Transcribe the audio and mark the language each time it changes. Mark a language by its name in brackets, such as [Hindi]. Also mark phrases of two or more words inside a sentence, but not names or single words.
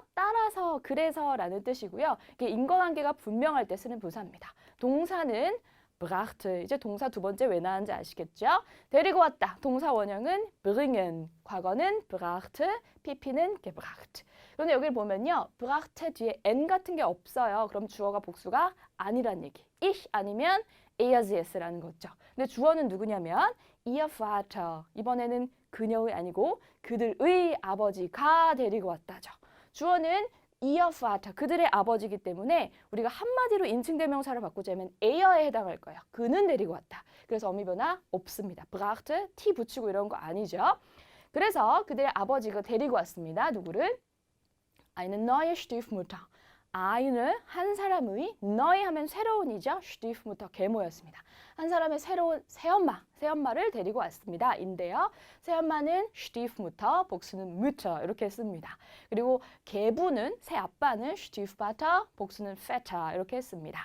[Korean] 따라서 그래서라는 뜻이고요. 이게 인과관계가 분명할 때 쓰는 부사입니다. 동사는 brachte. 이제 동사 두 번째 왜 나왔는지 아시겠죠? 데리고 왔다. 동사 원형은 bringen. 과거는 brachte, pp는 gebracht. 그런데 여기를 보면요. brachte 뒤에 n 같은 게 없어요. 그럼 주어가 복수가 아니란 얘기. [German] ich 아니면 er, sie, [Korean] es라는 거죠. 근데 주어는 누구냐면 [German] ihr Vater. [Korean] 이번에는 그녀의 아니고 그들의 아버지가 데리고 왔다죠. [German] 주어는 ihr Vater, [Korean] 그들의 아버지이기 때문에 우리가 한마디로 인칭대명사를 바꾸자면 e어에 해당할 거예요. 그는 데리고 왔다. 그래서 어미 변화 없습니다. brachte, t 붙이고 이런 거 아니죠. 그래서 그들의 아버지가 데리고 왔습니다. 누구를? [German] eine neue Stiefmutter. [Korean] eine, 한 사람의, neu 하면 새로운이죠. Stiefmutter, 계모였습니다. 한 사람의 새로운 새엄마를 데리고 왔습니다. 인데요. 새엄마는 Stiefmutter, 복수는 Mutter 이렇게 씁니다. 그리고 계부는 새아빠는 Stiefvater, 복수는 Vater 이렇게 했습니다.